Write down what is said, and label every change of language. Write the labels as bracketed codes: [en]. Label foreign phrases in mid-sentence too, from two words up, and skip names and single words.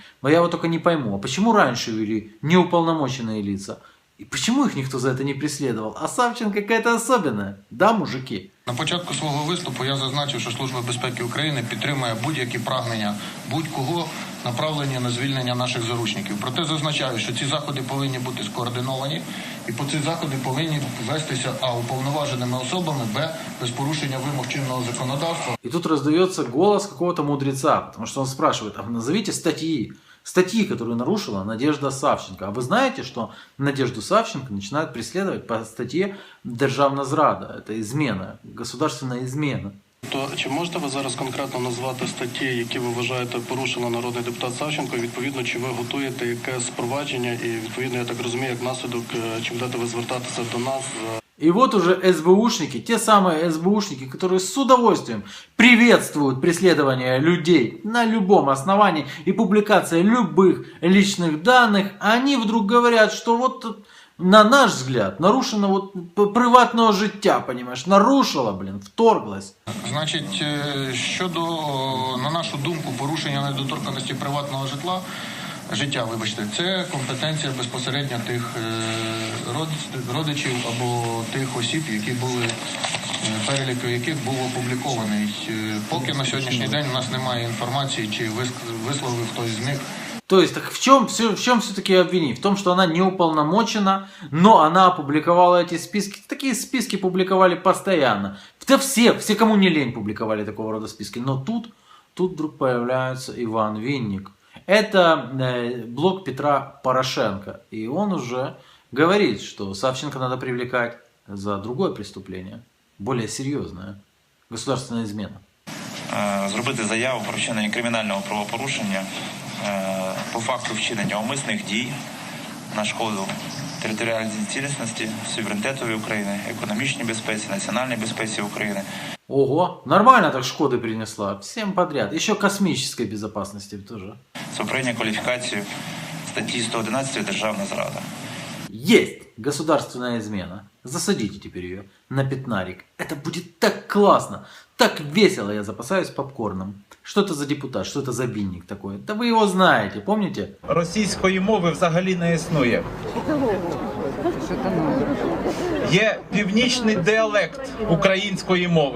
[ru] Но я вот только не пойму, а почему раньше вели неуполномоченные лица? И почему их никто за это не преследовал? А Савченко какая-то особенная. Да, мужики? [uk] на початку свого виступу я зазначив, що Служба безпеки України підтримує будь-які прагнення будь-кого, направлені на звільнення наших заручників. Проте зазначаю, що ці заходи повинні бути скоординовані, і по ці заходи повинні вестися уповноваженими особами, без порушення вимог чинного законодавства. [ru] И тут раздается голос какого-то мудреца, потому что он спрашивает, а назовите статьи, которые нарушила Надежда Савченко. А вы знаете, что Надежду Савченко начинают преследовать по статье [uk] «Державна зрада». [ru] Это измена, государственная измена. [uk] То чи можете ви зараз конкретно назвати статті, які ви вважаєте порушила народний депутат Савченко? Відповідно, чи ви готуєте якесь провадження і відповідно, я так розумію, як наслідок, чи будете ви звертатися до нас? [ru] И вот уже СБУшники, те самые СБУшники, которые с удовольствием приветствуют преследование людей на любом основании и публикация любых личных данных, они вдруг говорят, что вот на наш взгляд нарушено вот [uk] приватного життя, [ru] понимаешь, нарушила, вторглась. [uk] Значить, щодо, на нашу думку, порушення недоторканності приватного життя, це компетенція безпосередньо тих родичів або тих осіб, які були, перелік яких був опублікований. Поки на сьогоднішній день у нас немає інформації, чи висловив хтось з них. [ru] То есть, так в чем все-таки обвинить? В том, что она не уполномочена, но она опубликовала эти списки. Такие списки публиковали постоянно. Да все, кому не лень, публиковали такого рода списки. Но тут вдруг появляется Иван Винник. Это блог Петра Порошенко. И он уже говорит, что Савченко надо привлекать за другое преступление. Более серьезное. Государственная измена. [uk] зробити заяву про вчинення кримінального правопорушення по факту вчинення умисних дій на шкоду територіальній цілісності, суверенітету України, економічній безпеці, національній безпеці України. [ru] Ого, нормально так Шкоды принесла. Всем подряд. Еще космической безопасности тоже. [uk] Це прийняття кваліфікацію статті 111 «Державна зрада». [ru] Есть государственная измена. Засадите теперь ее на пятнарик. Это будет так классно, так весело, я запасаюсь попкорном. Что это за депутат, что это за бинник такой? Да вы его знаете, помните? [uk] Російської мови взагалі не існує. Є північний діалект української мови.